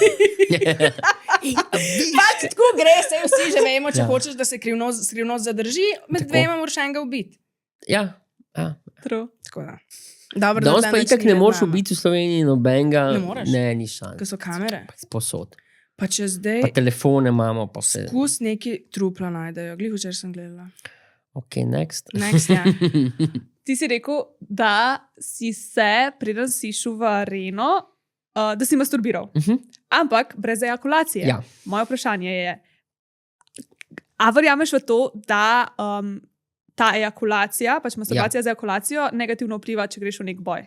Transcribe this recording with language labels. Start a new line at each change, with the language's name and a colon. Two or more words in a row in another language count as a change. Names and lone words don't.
Slovenian: Pač tako gre, se vsi že vemo, če hočeš, da se skrivnost zadrži, med dvema moraš enega ubiti. Ja. Tako da. Dobro, danes pa itak ne moreš ubiti v Sloveniji nobenega. Ne moreš? Ne, ni šans. Ker so kamere. Posod. Pa če zdaj... Pa telefone imamo, pa vse. Skus neki trupla najdejo. Glih včeraj sem gledala.
English: Ok, next. Next,
Slovenian: ja. Ti si rekel, da si se, preden si šel v areno, da si masturbiral. Ampak brez ejakulacije. Ja. Moje vprašanje je, a verjameš v to, da ta ejakulacija, pač masturbacija z ejakulacijo, negativno vpliva, če greš v nek boj?